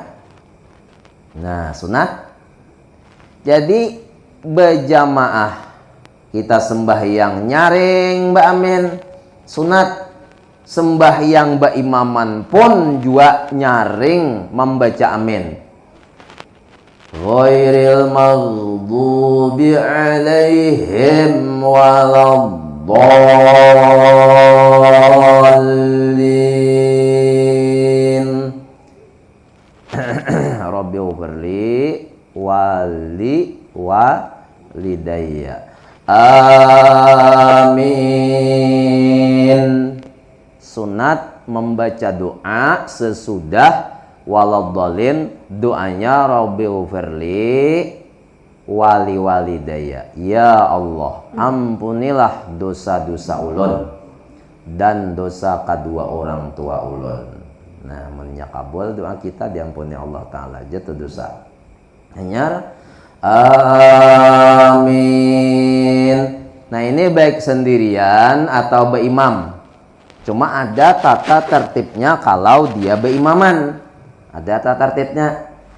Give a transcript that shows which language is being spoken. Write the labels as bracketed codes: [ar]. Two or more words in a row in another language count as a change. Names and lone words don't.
[bjn] Nah, sunat. Jadi berjamaah kita sembahyang nyaring ba amin. Sunat. Sembahyang ba imaman pun juga nyaring membaca amin. [ar] غير المغضوب عليهم ولا الضالين. رب اغفر لي ولوالدي. [bjn] Amin. Sunat membaca doa sesudah waladdallin, doanya [ar] رب اغفر لي ولوالدي. [bjn] Ya Allah, ampunilah dosa-dosa ulun dan dosa kedua orang tua ulun. Nah, menyakabul doa kita diampuni Allah Ta'ala jatuh dosa. Hanya amin. Nah, ini baik sendirian atau berimam. Cuma ada tata tertibnya kalau dia berimaman. Ada tata tertibnya.